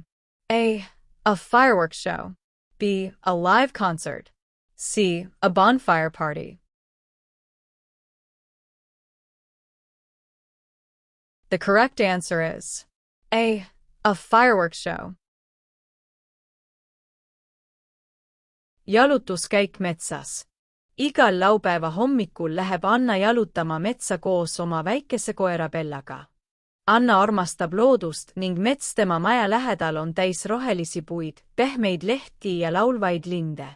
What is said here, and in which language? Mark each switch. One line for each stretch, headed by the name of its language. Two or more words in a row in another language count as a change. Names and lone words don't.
English: A. A fireworks show. B. A live concert. C. A bonfire party. The correct answer is A. A fireworks show.
Estonian: Jalutuskäik metsas. Igal laupäeva hommikul läheb Anna jalutama metsa koos oma väikese koera Bellaga. Anna armastab loodust ning mets tema maja lähedal on täis rohelisi puid, pehmeid lehti ja laulvaid linde.